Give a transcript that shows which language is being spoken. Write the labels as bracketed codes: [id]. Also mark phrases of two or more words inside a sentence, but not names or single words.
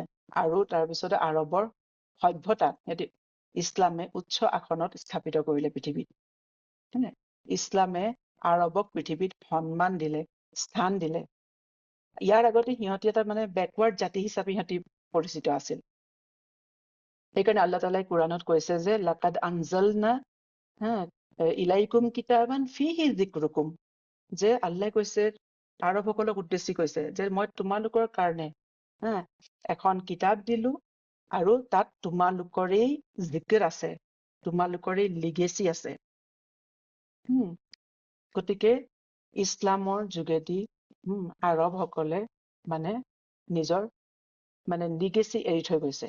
[as] আৰু তাৰপিছতে আৰৱৰ সভ্যতা সিহঁতি ইছলামে উচ্চ আসনত স্থাপিত কৰিলে পৃথিৱীত, হয় নে? ইছলামে আৰৱক পৃথিৱীত সন্মান দিলে, স্থান দিলে। ইয়াৰ আগতে সিহঁতি এটা মানে বেকৱাৰ্ড জাতি হিচাপে সিহঁতি পৰিচিত আছিল। সেইকাৰণে আল্লাহ তাআলাই কোৰাণত কৈছে যে [ar] لقد أنزلنا إليكم كتابا فيه ذكركم, [as] যে আল্লাহ কৈছে আৰবসকলক উদ্দেশ্যি কৈছে যে মই তোমালোকৰ কাৰণে এখন কিতাপ দিলো আৰু তাত তোমালোকৰেই জিকিৰ আছে, তোমালোকৰেই লিগেচি আছে। গতিকে ইছলামৰ যোগেদি আৰবসকলে মানে নিজৰ মানে লিগেচি এৰি থৈ গৈছে।